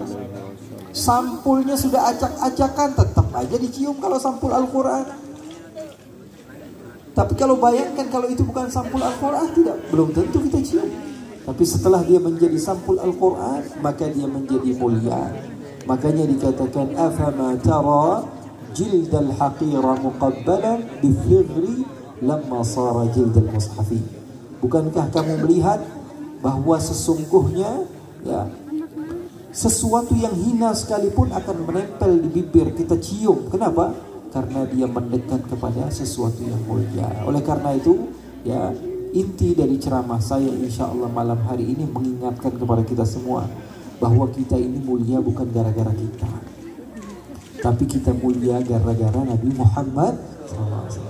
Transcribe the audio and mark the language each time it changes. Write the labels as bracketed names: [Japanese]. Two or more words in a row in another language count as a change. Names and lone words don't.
[Indonesian] Sampulnya sudah acak-acakan, tetap aja dicium kalau sampul Al-Quran. Tapi kalau bayangkan kalau itu bukan sampul Al-Quran, belum tentu kita cium. Tapi setelah dia menjadi sampul Al-Quran, maka dia menjadi mulia. Makanya dikatakan, [Arabic] أفما ترى الجلد الحقير مقبلا بالفكر لما صار جلد المصحف. [Indonesian] Bukankah kamu melihat bahwa sesungguhnya sesuatu yang hina sekalipun akan menempel di bibir kita cium. Kenapa? Karena dia mendekat kepada sesuatu yang mulia. Oleh karena itu, inti dari ceramah saya [Arabic] إن شاء الله [Indonesian] malam hari ini mengingatkan kepada kita semua bahwa kita ini mulia bukan gara-gara kita, tapi kita mulia gara-gara Nabi Muhammad SAW.